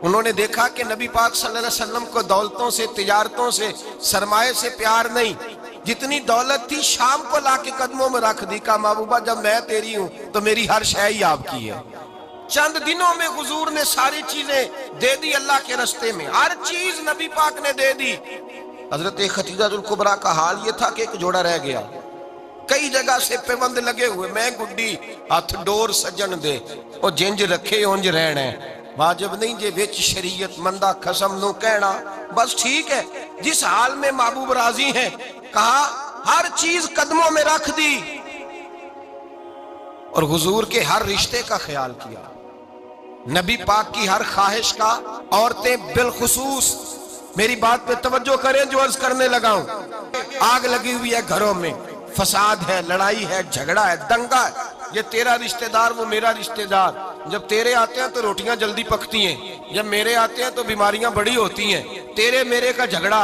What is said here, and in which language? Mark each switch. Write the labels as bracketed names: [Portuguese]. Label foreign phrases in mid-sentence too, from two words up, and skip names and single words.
[Urdu] انہوں نے دیکھا کہ نبی پاک [Arabic] صلی اللہ علیہ وسلم [Urdu] کو دولتوں سے، تجارتوں سے، سرمایے سے پیار نہیں، جتنی دولت تھی شام کو لا کے قدموں میں رکھ دی، کہا محبوبہ جب میں تیری ہوں تو میری ہر شے ہی آپ کی ہے۔ چند دنوں میں حضور نے ساری چیزیں دے دی اللہ کے رستے میں، ہر چیز نبی پاک نے دے دی۔ حضرت خدیجہ الکبریٰ کا حال یہ تھا کہ ایک جوڑا رہ گیا، کئی جگہ سے پیوند لگے ہوئے، [Punjabi] میں گڈی ہاتھ ڈور سجن دے او جنج رکھے اونج رہنا ہے، واجب نہیں جے وچ شریعت مندہ قسم نو کہنا، [Urdu] بس ٹھیک ہے۔ جس حال میں محبوب راضی ہیں، کہا ہر چیز قدموں میں رکھ دی اور حضور کے ہر رشتے کا خیال کیا، نبی پاک کی ہر خواہش کا۔ عورتیں بالخصوص میری بات پہ توجہ کریں جو عرض کرنے لگا ہوں، آگ لگی ہوئی ہے گھروں میں، فساد ہے، لڑائی ہے، جھگڑا ہے، دنگا ہے، یہ تیرا رشتہ دار وہ میرا رشتہ دار، جب تیرے آتے ہیں تو روٹیاں جلدی پکتی ہیں، جب میرے آتے ہیں تو بیماریاں بڑی ہوتی ہیں، تیرے میرے کا جھگڑا۔